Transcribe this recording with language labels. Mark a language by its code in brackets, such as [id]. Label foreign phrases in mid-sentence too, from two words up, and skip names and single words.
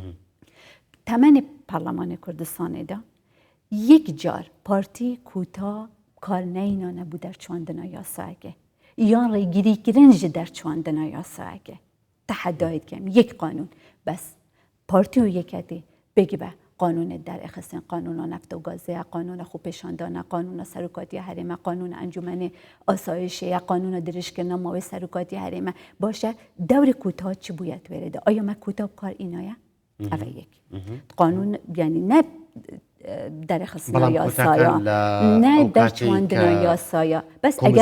[ku] تەمەنی پەرلەمانی کوردستانێدا یەک جار پارتی کوتا کار نەینانە بوو دەرچواندنە یاساکێ یان ڕێگیریکردن ji دەرچواندنە یاساکێ تحدایت کەم یەک قانون بەس پارتی و یەکەتی بگی بە قانون دەرەخستن قانونا نفت و گازەیە قانون خوپێشاندانە قانون سەرکاتی هەرێمە قانون ئەنجومەنی ئاسایشەیە قانون درێژکردنە ماوەی سەرکاتی هەرێمە باشە دەوری کوتا چی بووە توێرەدا ئایا مە کوتا بکار ئینایە ئەوە یەک قانون یعنی نە دەرەخستنە یاسایە نە دەرچواندنە یاسایە بەس ئەگەر